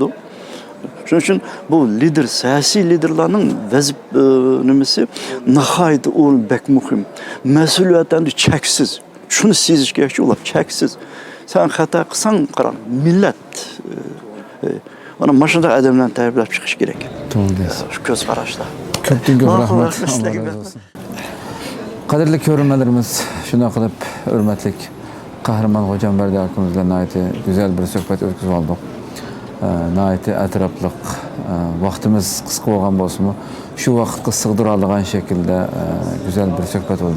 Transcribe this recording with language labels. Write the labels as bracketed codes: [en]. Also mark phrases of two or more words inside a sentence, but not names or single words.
[uz] Shuning uchun bu lider, siyosiy liderlarning nimasi nihoyatda o'rin bek muhim. Mas'uliyatlarni cheksiz. Shuni sezish kerak, ular cheksiz. Sen xato qilsang, qarang, millat mana mana shunday odamlarni tayyorlab chiqish kerak. To'g'ri deysiz. Shu ko'z qarashda. Ko'pdan ko'p rahmat. [tr] Allah razı olsun. [uz] Qadrli ko'ruvchilarimiz, shunday qilib hurmatli Qahramon Xo'jambardi akamiz bilan güzel bir suhbat o'tkazib oldik. Nayeti atrafliq vaqtimiz qisqa bo'lgan bo'lsa-mu, shu vaqtga sig'dira olgan shaklda güzel bir suhbat bo'ldi.